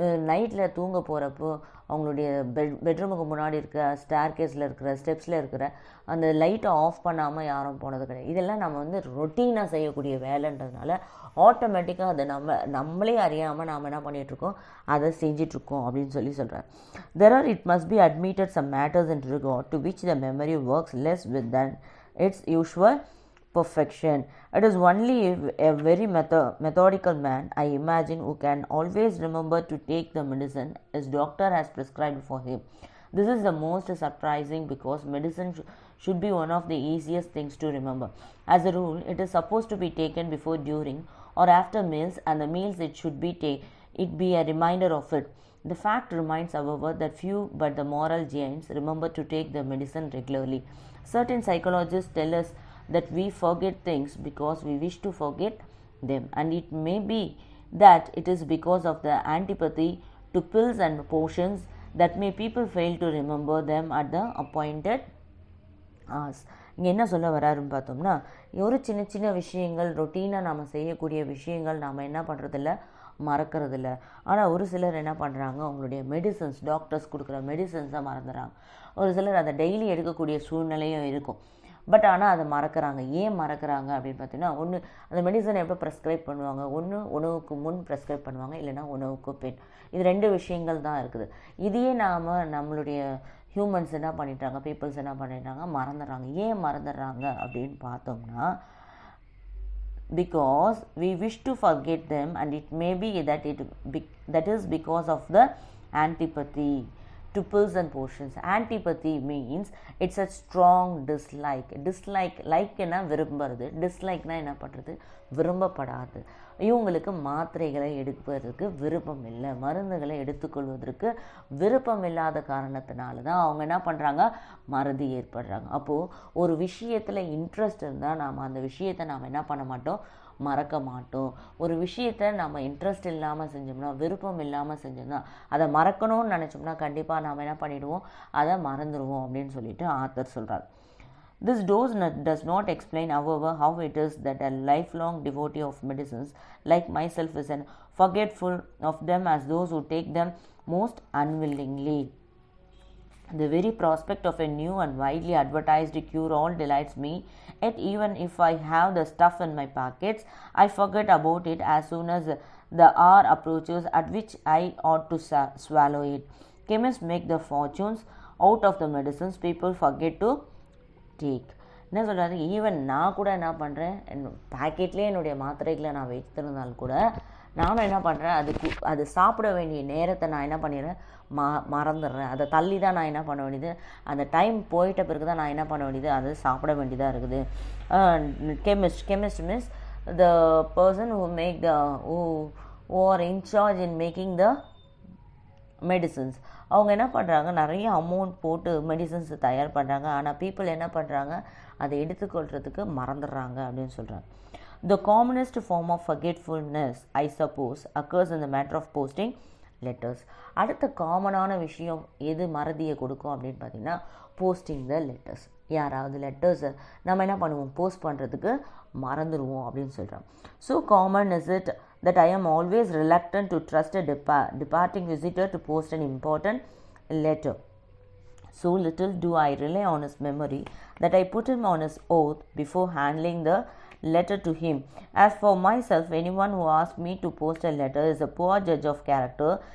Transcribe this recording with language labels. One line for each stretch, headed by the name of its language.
Tamil: நைட்டில் தூங்க போகிறப்போ அவங்களுடைய பெட்ரூமுக்கு முன்னாடி இருக்க ஸ்டேர்கேஸில் இருக்கிற ஸ்டெப்ஸில் இருக்கிற அந்த லைட்டை ஆஃப் பண்ணாமல் யாரும் போனது கிடையாது. இதெல்லாம் நம்ம ரொட்டீனாக செய்யக்கூடிய வேலைன்றதுனால ஆட்டோமேட்டிக்காக அதை நம்மளே அறியாமல் நாம் என்ன பண்ணிகிட்ருக்கோம், அதை செஞ்சிட்ருக்கோம் அப்படின்னு சொல்கிறார்.
English: It must be admitted some matters in regard to which the memory works less with than its usual perfection. It is only a very methodical man, I imagine, who can always remember to take the medicine his doctor has prescribed for him. This is the most surprising because medicine should be one of the easiest things to remember. As a rule, it is supposed to be taken before, during, or after meals, and the meals it should be a reminder of it. The fact remains, however, that few but the moral giants remember to take the medicine regularly. Certain psychologists tell us that we forget things because we wish to forget them, and it may be that it is because of the antipathy to pills and potions that may people fail to remember them at the appointed hours.
Tamil: இங்கே என்ன சொல்ல வராருன்னு பார்த்தோம்னா, ஒரு சின்ன சின்ன விஷயங்கள், ரொட்டீனாக நாம் செய்யக்கூடிய விஷயங்கள் நாம் என்ன பண்ணுறதில்ல, மறக்கிறதில்ல. ஆனால் ஒரு சிலர் என்ன பண்ணுறாங்க, அவங்களுடைய மெடிசன்ஸ், டாக்டர்ஸ் கொடுக்குற மெடிசன்ஸை மறந்துடுறாங்க. ஒரு சிலர் அதை டெய்லி எடுக்கக்கூடிய சூழ்நிலையும் இருக்கும். பட் ஆனால் அதை மறக்கிறாங்க. ஏன் மறக்கிறாங்க அப்படின்னு பார்த்தீங்கன்னா, ஒன்று அந்த மெடிசனை எப்போ ப்ரெஸ்கிரைப் பண்ணுவாங்க, ஒன்று உணவுக்கு முன் ப்ரெஸ்கிரைப் பண்ணுவாங்க, இல்லைனா உணவுக்கு பின். இது 2 விஷயங்கள் தான் இருக்குது. இதையே நம்மளுடைய ஹியூமன்ஸ் என்ன பண்ணிட்டாங்க, பீப்புள்ஸ் என்ன பண்ணிட்டாங்க, மறந்துடுறாங்க. ஏன் மறந்துடுறாங்க அப்படின்னு பார்த்தோம்னா,
English: because we wish to forget them, and it may be that is because of the antipathy to pills and potions. Antipathy means it's a strong dislike.
Tamil: லைக்னா விரும்புறது, டிஸ்லைக்னா என்ன பண்ணுறது, விரும்பப்படாது. இவங்களுக்கு மாத்திரைகளை எடுப்பதற்கு விருப்பம் இல்லை, மருந்துகளை எடுத்துக்கொள்வதற்கு விருப்பம் இல்லாத காரணத்தினால தான் அவங்க என்ன பண்ணுறாங்க, மறதி ஏற்படுறாங்க. அப்போது ஒரு விஷயத்தில் இன்ட்ரெஸ்ட் இருந்தால் நாம் அந்த விஷயத்தை நாம் என்ன பண்ண மாட்டோம், மறக்க மாட்டோம். ஒரு விஷயத்தை நம்ம இன்ட்ரெஸ்ட் இல்லாமல் செஞ்சோம்னா, விருப்பம் இல்லாமல் செஞ்சோம்னா, அதை மறக்கணும்னு நினச்சோம்னா கண்டிப்பாக நாம் என்ன பண்ணிவிடுவோம், அதை மறந்துடுவோம் அப்படின்னு சொல்லிட்டு ஆத்தர் சொல்கிறார்.
English: This does not explain, however, how it is that a lifelong devotee of medicines like myself is as forgetful of them as those who take them most unwillingly. The very prospect of a new and widely advertised cure-all delights me, yet even if I have the stuff in my pockets, I forget about it as soon as the hour approaches at which I ought to swallow it. Chemists make the fortunes out of the medicines people forget to take.
Tamil: என்ன சொல்கிறாரு, even நான் கூட என்ன பண்ணுறேன், பேக்கெட்லேயே என்னுடைய மாத்திரைகளை நான் வைத்திருந்தாலும் கூட நானும் என்ன பண்ணுறேன், அது சாப்பிட வேண்டிய நேரத்தை நான் என்ன பண்ணிடுறேன், மறந்துடுறேன். அதை தள்ளி தான் நான் என்ன பண்ண வேண்டியது, அந்த டைம் போயிட்ட பிறகு தான் நான் என்ன பண்ண வேண்டியது, அது சாப்பிட வேண்டியதாக இருக்குது.
English: Chemist means the person who are in charge in making the medicines.
Tamil: அவங்க என்ன பண்ணுறாங்க, நிறைய அமௌண்ட் போட்டு மெடிசன்ஸ் தயார் பண்ணுறாங்க. ஆனால் பீப்புள் என்ன பண்ணுறாங்க, அதை எடுத்துக்கொள்கிறதுக்கு மறந்துடுறாங்க அப்படின்னு சொல்கிறாங்க.
English: The commonest form of forgetfulness, I suppose, occurs in the matter of posting letters.
Tamil: அடுத்த காமனான விஷயம் எது மறதியை கொடுக்கும் அப்படின்னு பார்த்தீங்கன்னா,
English: Posting the letters.
Tamil: யாராவது லெட்டர்ஸை நம்ம என்ன பண்ணுவோம், போஸ்ட் பண்ணுறதுக்கு மறந்துடுவோம் அப்படின்னு சொல்கிறோம்.
English: So common is it that I am always reluctant to trust a departing visitor to post an important letter. So little do I rely on his memory that I put him on his oath before handling the letter to him. As for myself, anyone who asks me to post a letter is a poor judge of character.